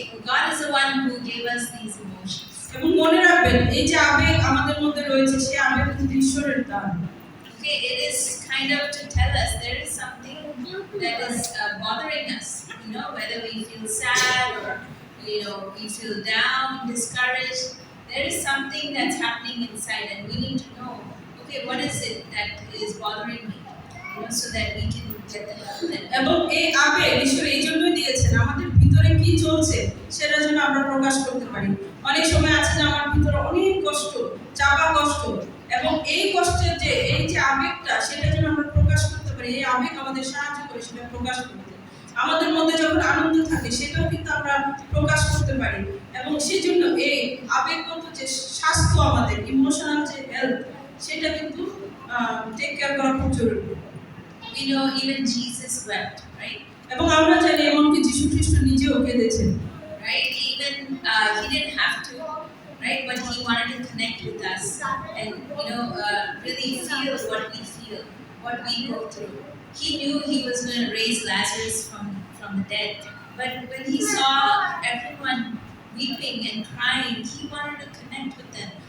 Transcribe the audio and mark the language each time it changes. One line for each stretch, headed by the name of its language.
English: God is the one who gave us these emotions.
Bangla: এবং মনে রাখবেন এই যে আবেগ আমাদের মধ্যে রয়েছে, সে আবেগ কিন্তু ঈশ্বরের দান।
English: Okay, it is kind of to tell us there is something that is bothering us. Whether we feel sad or we feel down, discouraged. There is something that's happening inside, and we need to know. Okay, what is it that is bothering me? So that we can get the help.
Bangla: এবং এই আবেগ ঈশ্বর এই জন্যই দিয়েছেন, আমাদের ভিতরে কি চলছে সেটা যেন আমরা প্রকাশ করতে পারি। অনেক সময় আছে যে আমার ভিতরে অনেক কষ্ট, চাপা কষ্ট, এবং এই কষ্টের এই যে আবেগটা, সেটা যেন আমরা প্রকাশ করতে পারি। এই আবেগ আমাদের সাহায্য করে সেটা প্রকাশ করতে। আমাদের মধ্যে যখন আনন্দ থাকে, সেটাও কিন্তু আমরা প্রকাশ করতে পারি, এবং সেই জন্য এই আবেগগত যে স্বাস্থ্য, আমাদের ইমোশনাল যে হেলথ, সেটা কিন্তু
English: take care
Bangla: করা খুব জরুরি।
English: We know even Jesus wept, right?
Bangla: এবং আমরা জানি এমনকি যীশু খ্রিস্ট নিজেও কেঁদেছেন,
English: Right? Even he didn't have to, right? But he wanted to connect with us and really feel what we feel, what we go through. He knew he was going to raise Lazarus from the dead, but when he saw everyone weeping and crying, he wanted to connect with them.